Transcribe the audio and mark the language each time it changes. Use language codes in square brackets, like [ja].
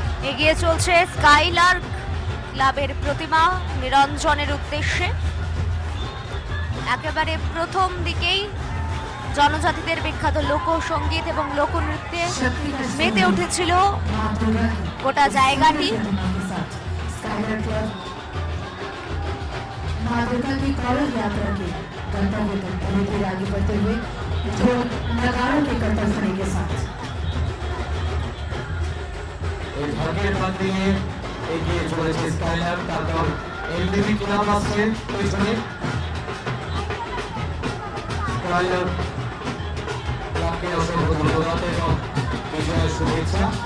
[bn] এগিয়ে চলছে স্কাইলার্ক ক্লাবের প্রতিমা নিরঞ্জনের উদ্দেশ্যে। একেবারে প্রথম দিকেই জনজাতিদের বিখ্যাত লোকসঙ্গীত এবং লোকনৃত্যে মেতে উঠেছিল [hi] माँ दुर्गा की [bn] গোটা জায়গাটি। [hi] प्रतिमा के साथ स्काईलर क्लब माँ दुर्गा की कौरव यात्रा के गंतव्य तक धीरे धीरे आगे बढ़ते हुए जो नगाड़ों के करतल ध्वनि के साथ [bn] এই ভাগের বাদ দিয়ে এগিয়ে চলেছে স্কাইলার, তারপর এলবিবি ক্লাব আসছে পেছনে। স্কাইলার ক্লাবকে অসংখ্য ধন্যবাদ এবং বিজয়ের শুভেচ্ছা।